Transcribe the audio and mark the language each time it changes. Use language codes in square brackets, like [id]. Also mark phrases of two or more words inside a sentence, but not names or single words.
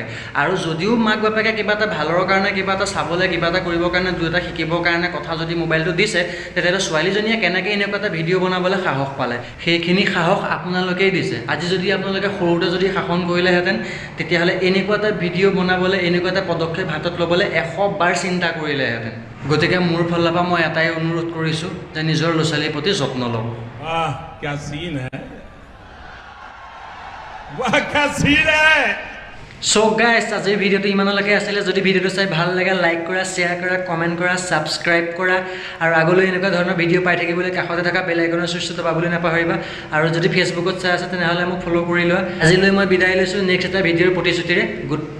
[as] আৰু যদিও মাক বাপেকে কিবা এটা ভালৰ কাৰণে, কিবা এটা চাবলৈ, কিবা এটা কৰিবৰ কাৰণে, দুই এটা শিকিবৰ কাৰণে কথা যদি মোবাইলটো দিছে, তেতিয়াহ'লে ছোৱালীজনীয়ে কেনেকৈ এনেকুৱা এটা ভিডিঅ' বনাবলৈ সাহস পালে? সেইখিনি সাহস আপোনালোকেই দিছে। আজি যদি আপোনালোকে সৰুতে যদি শাসন কৰিলেহেঁতেন, তেতিয়াহ'লে এনেকুৱা এটা ভিডিঅ' বনাবলৈ, এনেকুৱা এটা পদক্ষেপ হাতত ল'বলৈ 100 বাৰ চিন্তা কৰিলেহেঁতেন। গতিকে মোৰ ফালৰ পৰা মই এটাই অনুৰোধ কৰিছোঁ যে নিজৰ ল'ৰা ছোৱালীৰ প্ৰতি যত্ন ল'ব। [hi] वाह क्या सीन है, वाह क्या सीन है। [en] so guys, [as] আজিৰ ভিডিঅ'টো ইমানলৈকে আছিলে। যদি ভিডিঅ'টো চাই ভাল লাগে, লাইক কৰা, শ্বেয়াৰ কৰা, কমেণ্ট কৰা, ছাবস্ক্ৰাইব কৰা, আৰু আগলৈ এনেকুৱা ধৰণৰ ভিডিঅ' পাই থাকিবলৈ কাষতে থকা [en] bell iconৰ [as] চুইচটো দবাবলৈ নাপাহৰিবা। আৰু যদি ফেচবুকত চাই আছে তেনেহ'লে মোক ফ'ল' কৰি লোৱা। আজিলৈ মই বিদায় লৈছোঁ, নেক্সট এটা ভিডিঅ'ৰ প্ৰতিশ্ৰুতিৰে।